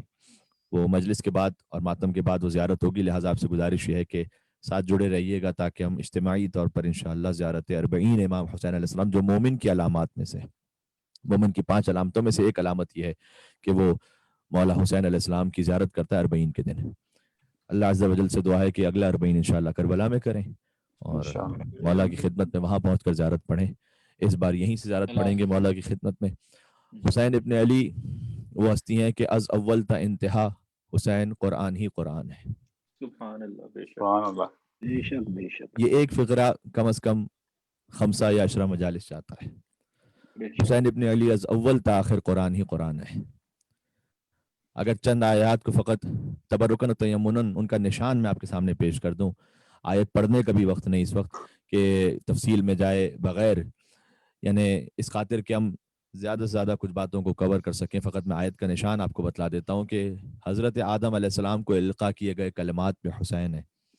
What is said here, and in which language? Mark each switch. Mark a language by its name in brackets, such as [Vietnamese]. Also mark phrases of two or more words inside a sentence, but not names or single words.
[Urdu] وہ مجلس کے بعد اور ماتم کے بعد وہ زیارت ہوگی، لہٰذا آپ سے گزارش یہ ہے کہ ساتھ جڑے رہیے گا تاکہ ہم اجتماعی طور پر انشاءاللہ زیارت 40 امام حسین [Arabic] علیہ السلام، [Urdu] جو مومن کی علامات میں سے، مومن کی 5 علامتوں میں سے ایک علامت یہ ہے کہ وہ مولا حسین [Arabic] علیہ السلام [Urdu] کی زیارت کرتا ہے 40 کے دن. اللہ [Arabic] عز و جل [Urdu] سے دعا ہے کہ اگلا 40 انشاءاللہ کربلا میں کریں اور مولا کی خدمت میں وہاں پہنچ کر زیارت پڑھیں. اس بار یہیں سے زیارت پڑھیں گے مولا کی خدمت میں. حسین ابن علی وہ ہستی ہیں کہ [Persian] از اول تا انتہا [Urdu] حسین قرآن ہی قرآن ہے. [Arabic] سبحان اللہ، [Urdu] بے شک. بے شک بے شک. یہ ایک فقرہ کم از کم 5 یا 10 مجالس جاتا ہے. بے شک. حسین ابن علی از اول تا آخر قرآن ہی قرآن ہے. اگر چند آیات کو فقط [Arabic] تبرکن و تیمنن [Urdu] ان کا نشان میں آپ کے سامنے پیش کر دوں، آیت پڑھنے کا بھی وقت نہیں اس وقت کہ تفصیل میں جائے بغیر، یعنی اس خاطر کہ ہم زیادہ سے زیادہ کچھ باتوں کو کور کر سکیں، فقط میں آیت کا نشان آپ کو بتلا دیتا ہوں کہ حضرت آدم [Arabic] علیہ السلام [Urdu] کو القا کیے گئے کلمات میں حسین ہے.